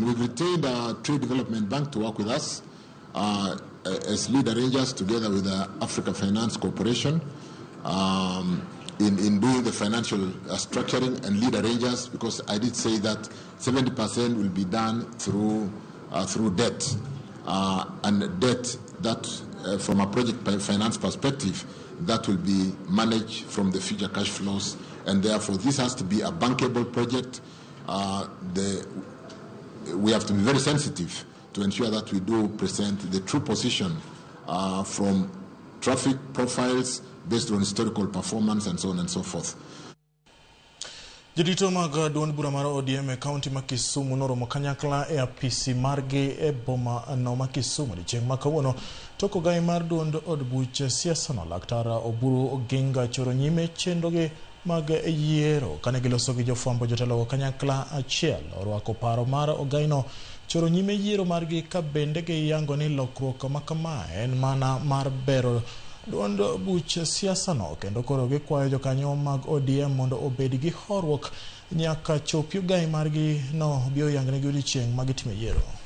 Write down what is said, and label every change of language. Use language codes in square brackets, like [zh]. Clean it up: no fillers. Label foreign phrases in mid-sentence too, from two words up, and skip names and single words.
[en] We've retained a Trade Development Bank to work with us as lead arrangers together with the Africa Finance Corporation in doing the financial structuring and lead arrangers, because I did say that 70% will be done through debt, and debt that from a project finance perspective that will be managed from the future cash flows, and therefore this has to be a bankable project. We have to be very sensitive to ensure that we do present the true position from traffic profiles based on historical performance and so on and so forth. [luo] Jodito mag duond bura mar ODM e kaunti ma Kisumu noromo kanyakla e apisi margi e boma no ma Kisumu chieng' ma kawuono. Toko gai mar duond od buche siasa no Laktar Oburu Oginga choro nyime chenroge mag yiero kane giloso gi jofwambo jotelo kanyakla achiel orwako paro mar ogaino choro nyime yiero margi ka bende giyango ni lokruok makama en mana mar bero duond buch siasa no kendo koro gikwayo jokanyo mag ODM mondo obed gi horruok nyaka chopi gai margi no bio yangne gi odiochieng' mag time yiero.